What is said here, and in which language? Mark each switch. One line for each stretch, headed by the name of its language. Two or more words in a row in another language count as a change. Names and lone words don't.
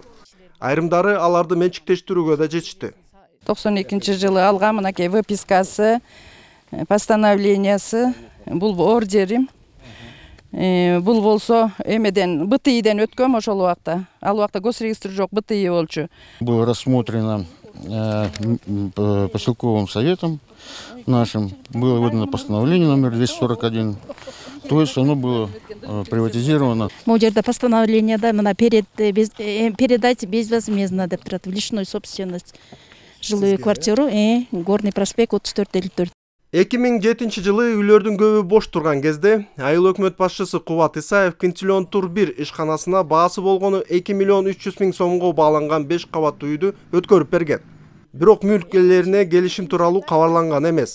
Kyrgyz: Айрымдары аларды менчиктештирүүгө да жетишти. 92-жылы алган мынакей выпискасы, постановлениясы, бул ордерим. Бул болсо эмеден БТИден өткөм ошол убакта. Ал убакта госрегистр жок, БТИ болчу.
Russian: Было рассмотрено поселковым советом нашим, было выдано постановление номер 241. То есть оно было приватизировано.
Kyrgyz: Могу жерде постановление да,
Russian: передать безвозмездно
Kyrgyz: деп турат,
Russian: в личную собственность. Жилую квартиру, Горный проспект 34-54.
Kyrgyz: 2007-жылы үйлөрдүн көбү бош турган кезде айыл өкмөт башчысы Кубат Исаев Квинтиллион Тур 1 ишканасына баасы болгону 2 миллион 300 миң сомго бааланган 5 кабаттуу үйдү өткөрүп берген. Бирок мүлк ээлерине келишим тууралуу кабарланган эмес.